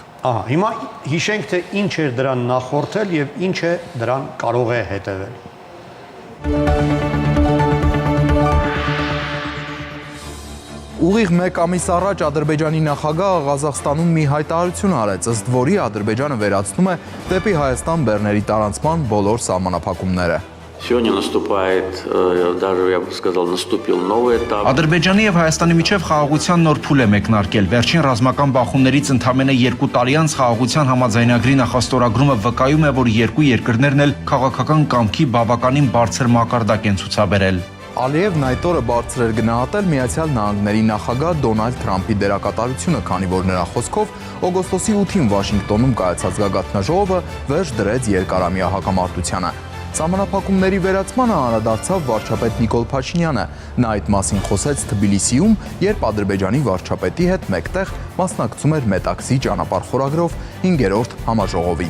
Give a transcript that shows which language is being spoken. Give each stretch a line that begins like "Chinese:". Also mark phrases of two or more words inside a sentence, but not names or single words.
Armenian: Ահա, հիմա հիշենք, թե ինչ էր դրան նախորդել եւ ինչ է դրան կարող է հետևել։ Ուղիղ մեկ ամիս առաջ Ադրբեջանի նախագահը Ղազախստանում մի հայտարարություն արեց, ըստ որի Ադրբեջանը վերացնում է դեպի Հայաստան բեռների տարանցման բոլոր սահմանափակումները։
Russian: Сегодня наступает, даже я бы сказал, наступил новый этап.
Armenian: Ադրբեջանի եւ Հայաստանի միջև խաղաղության նոր փուլ է մեկնարկել։ Վերջին ռազմական բախումներից ընդամենը 2 տարի անց խաղաղության համաձայնագրի նախաստորագրումը վկայում է, որ երկու երկրներն էլ քաղաքական կամքի բավականին բարձր մակարդակ են ցուցաբերել։ Ալիևն այդ օրը բարձր էր գնահատել Միացյալ Նահանգների նախագահ Դոնալդ Թրամփի դերակատարությունը, քանի որ նրա խոսքով օգոստոսի 8-ին Վաշինգտոնում կայացած գագաթնաժողովը վերջ դրեց երկարամյա հակամարտությանը։ Սահմանափակումների վերացմանը անդրադարձավ վարչապետ Նիկոլ Փաշինյանը։ Նա այդ մասին խոսեց Թբիլիսիում, երբ Ադրբեջանի վարչապետի հետ մեկտեղ մասնակցում էր Մետաքսի ճանապարհ խորագրով 5-րդ համաժողովին։